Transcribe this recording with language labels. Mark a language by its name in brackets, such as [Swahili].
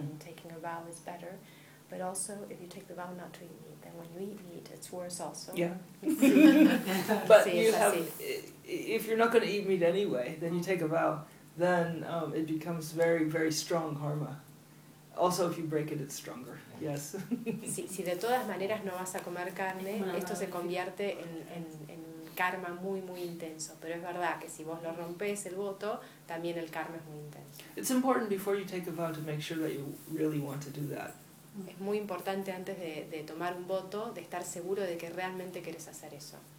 [English] and taking a vow is better. But also, if you take the vow not to eat meat, then when you eat meat, it's worse also. Yeah. But you have, if you're not going to eat meat anyway, then you take a vow, then it becomes very, very strong karma. Also, if you break it, it's stronger. Yes. [Spanish] Sí, si de todas maneras no vas a comer carne, esto se convierte en karma muy, muy intenso. Pero es verdad que si vos lo rompes el voto, también el karma es muy intenso. [English] It's important before you take a vow to make sure that you really want to do that. [Spanish] Es muy importante antes de tomar un voto, de estar seguro de que realmente quieres hacer eso.